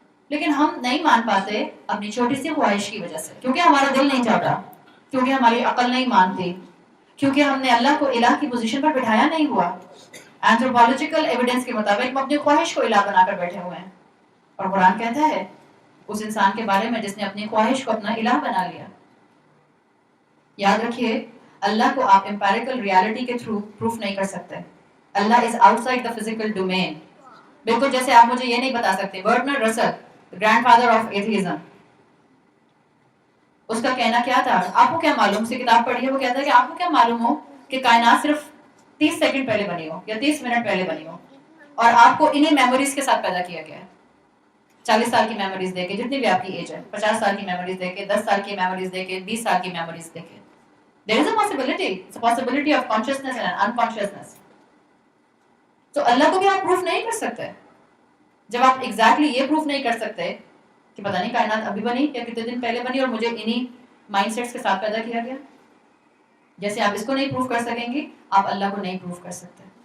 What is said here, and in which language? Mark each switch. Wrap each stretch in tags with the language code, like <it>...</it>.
<ur>لیکن ہم نہیں مان پاتے اپنی چھوٹی سی خواہش کی وجہ سے, کیونکہ ہمارا دل نہیں چاہتا, کیونکہ ہماری عقل نہیں مانتی, کیونکہ ہم نے اللہ کو الہ کی پوزیشن پر بٹھایا نہیں ہوا. اینتھروپولوجیکل ایویڈنس کے مطابق ہم اپنی خواہش کو الہ بنا کر بیٹھے ہوئے ہیں, اور قرآن کہتا ہے اس انسان کے بارے میں جس نے اپنی خواہش کو اپنا الہ بنا لیا. یاد رکھیے, اللہ کو آپ امپیریکل ریالٹی کے تھرو پروف نہیں کر سکتے.</ur> <en>اللہ is outside the physical domain.</en> <ur>بالکل جیسے آپ مجھے یہ نہیں بتا سکتے برٹرینڈ رسل, گرینڈ فادر آف ایتھیزم, اس کا کہنا کیا تھا, آپ کو کیا معلوم, سے کتاب پڑھی ہے, وہ کہتا ہے کہ آپ کو کیا معلوم ہو کہ کائنات صرف 30 سیکنڈ پہلے بنی ہو یا 30 منٹ پہلے بنی ہو, اور آپ کو انہی میموریز کے ساتھ پیدا کیا گیا ہے. 40 سال کی میموریز دے کے, جتنی بھی آپ کی ایج ہے, 50 سال کی میموریز دے کے, 10 سال کی میموریز دے کے, 20 سال کی میموریز دے کے.</ur> <en>There is a possibility. It's a possibility of consciousness and unconsciousness.</en> <ur>تو اللہ کو بھی آپ پروف نہیں کر سکتے. جب آپ ایگزیکٹلی یہ پروف نہیں کر سکتے کہ پتہ نہیں کائنات ابھی بنی یا کتنے دن پہلے بنی اور مجھے انہی مائنڈ سیٹس کے ساتھ پیدا کیا گیا, جیسے آپ اس کو نہیں پروف کر سکیں گے آپ اللہ کو نہیں پروف کر سکتے.</ur>